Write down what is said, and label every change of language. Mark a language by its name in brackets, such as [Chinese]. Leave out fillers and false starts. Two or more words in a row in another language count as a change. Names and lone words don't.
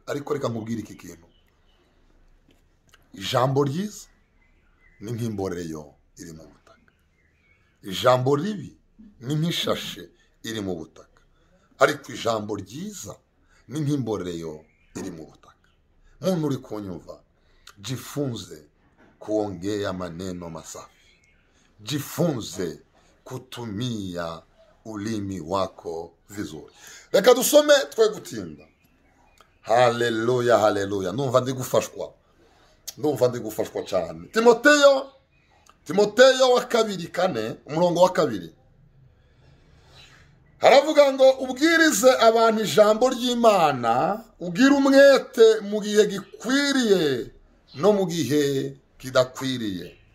[Kinyarwanda] Ariko reka nkubwire iki kintu, ijambo ryiza ni nk'imboreyo iri mu butaka. Ijambo ribi ni nk'ishashe iri mu butaka, ariko ijambo ryiza ni nk'imboreyo iri mu butaka. Muntu uri kunyumva, [Swahili] jifunze kuongea maneno masafi, jifunze kutumia ulimi wako vizuri. [Kinyarwanda] Reka dusome twe gutinda. Haleluya, haleluya. Numva ndi gufashwa cyane. Timoteyo wa 2:4, umurongo wa 2. Haravuga ngo ubwirize abantu ijambo ry'Imana, ugira umwete mu gihe gikwiriye no mu gihe kidakwiriye.